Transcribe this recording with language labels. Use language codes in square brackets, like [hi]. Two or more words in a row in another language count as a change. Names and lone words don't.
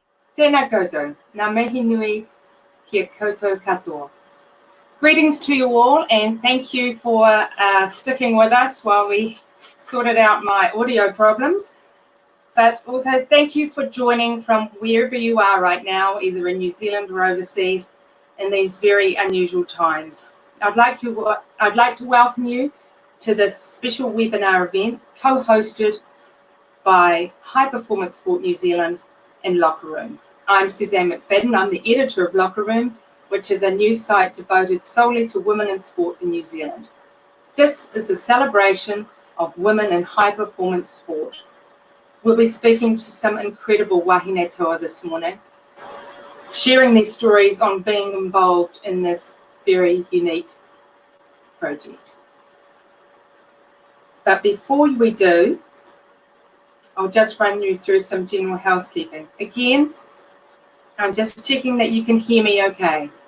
[mi] Tēnā koutou, ngā mihi nui kia koutou katoa. [en] Greetings to you all, and thank you for sticking with us while we sorted out my audio problems. But also thank you for joining from wherever you are right now, either in New Zealand or overseas, in these very unusual times. I'd like to welcome you to this special webinar event co-hosted by High Performance Sport New Zealand and Locker Room. I'm Suzanne McFadden. I'm the editor of Locker Room, which is a news site devoted solely to women in sport in New Zealand. This is a celebration of women in high performance sport. We'll be speaking to some incredible [mi] wahine toa [en] this morning, sharing their stories on being involved in this very unique project. But before we do, I'll just run you through some general housekeeping. Again, I'm just checking that you can hear me okay.